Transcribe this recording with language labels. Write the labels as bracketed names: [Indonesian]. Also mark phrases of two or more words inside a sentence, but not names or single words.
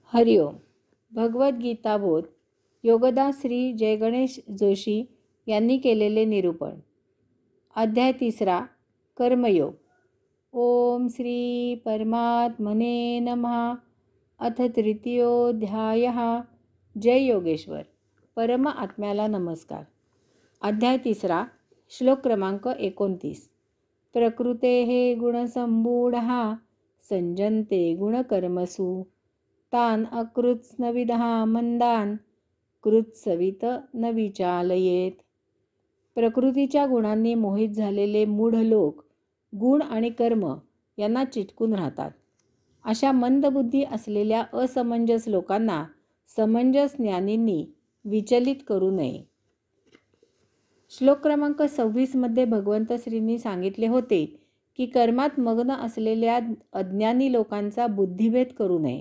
[Marathi] हरिओम. भगवद्गीता बोध योगदास श्री जयगणेश जोशी यांनी केलेले निरूपण. अध्याय 3 कर्मयोग. [Sanskrit] ओम श्री परमात्मने नमः. अथ तृतीयोऽध्यायः. जय योगेश्वर. [Marathi] परम आत्म्याला नमस्कार. अध्याय 3 श्लोक क्रमांक 29. [Sanskrit] प्रकृतेः गुणसम्मूढः संजन्ते गुणकर्मसु तान अकृत्स्नविदः मंदान कृत्सवित न विचालयेत. [Marathi] प्रकृतीच्या गुणांनी मोहित झालेले मूढ लोक गुण आणि कर्म यांना चिटकून राहतात. अशा मंदबुद्धी असलेल्या असमंजस लोकांना समंजस ज्ञानींनी विचलित करू नये. श्लोक क्रमांक 26 मध्ये भगवंत श्रींनी सांगितले होते की कर्मात मग्न असलेल्या अज्ञानी लोकांचा बुद्धिभेद करू नये.